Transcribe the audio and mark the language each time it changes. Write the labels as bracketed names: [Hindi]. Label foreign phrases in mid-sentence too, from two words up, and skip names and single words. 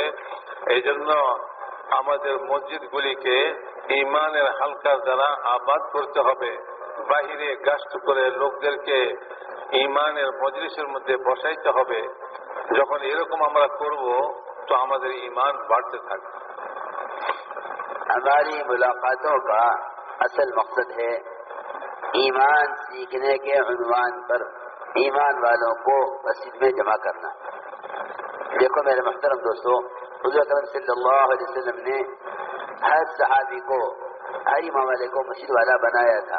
[Bangla] এই জন্য আমাদের মসজিদগুলিকে ঈমানের হালকার দ্বারা আবাদ করতে হবে। বাহিরে গাস্ত করে লোকদেরকে ঈমানের মজলিসের মধ্যে বসাইতে হবে। যখন এরকম আমরা করব তো আমাদের ঈমান বাড়তে থাকবে। [Urdu] ہماری ملاقاتوں کا اصل مقصد ہے ایمان سیکھنے کے عنوان پر ایمان والوں کو مسجد میں جمع کرنا۔ دیکھو میرے محترم دوستو، حضور اکرم [Arabic] صلی اللہ علیہ وسلم [Urdu] نے ہر صحابی کو، ہر امام والے کو مسجد والا بنایا تھا۔